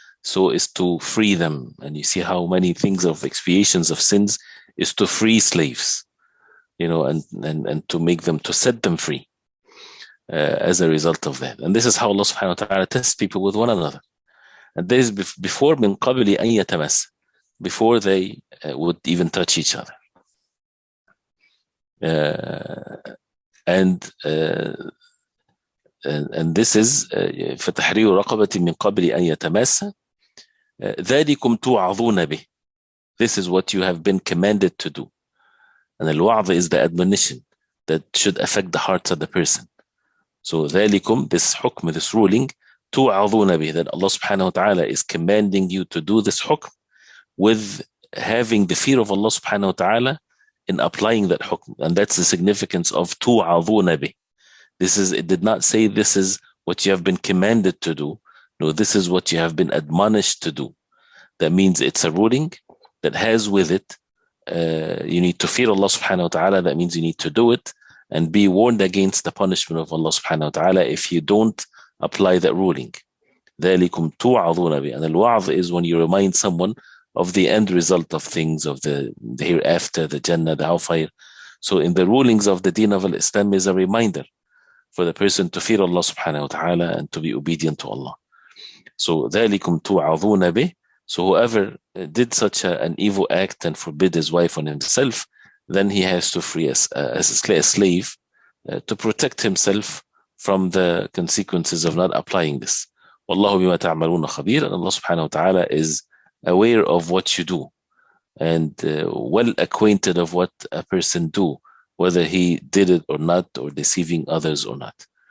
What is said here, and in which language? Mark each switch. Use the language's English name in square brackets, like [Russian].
[English] So is to free them. And you see how many things of expiations of sins is to free slaves, and to make them, to set them free as a result of that. And this is how Allah subhanahu wa ta'ala tests people with one another. And this is before [Arabic] min qabli an yatamas, [English] before they would even touch each other. And this is [Arabic] فتحرير رقبة من قبل أن يتماسا ذلكم توعظون به. [English] This is what you have been commanded to do. And al-wa'z is the admonition that should affect the hearts of the person. So [Arabic] ذلكم, [English] this hukm, this ruling, [Arabic] توعظون به, [English] that Allah subhanahu wa ta'ala is commanding you to do this hukm with having the fear of Allah subhanahu wa ta'ala in applying that hukm. And that's the significance of [Arabic] توعظون به. [English] It did not say this is what you have been commanded to do. No, this is what you have been admonished to do. That means it's a ruling that has with it, you need to fear Allah subhanahu wa ta'ala. That means you need to do it and be warned against the punishment of Allah subhanahu wa ta'ala if you don't apply that ruling. [Arabic] ذَلِكُمْ تُوعَظُونَ بِهِ. [English] And al-wa'z is when you remind someone of the end result of things, of the hereafter, the Jannah, the hellfire. So in the rulings of the Deen of Islam is a reminder for the person to fear Allah subhanahu wa ta'ala and to be obedient to Allah. So [Arabic] ذَلِكُمْ تُوعَظُونَ بِهِ. [English] So whoever did such an evil act and forbid his wife on himself, then he has to free a slave to protect himself from the consequences of not applying this. [Arabic] وَاللَّهُ بِمَا تَعْمَلُونَ خَبِيرٌ. [English] And Allah subhanahu wa ta'ala is aware of what you do and well acquainted of what a person do, whether he did it or not, or deceiving others or not.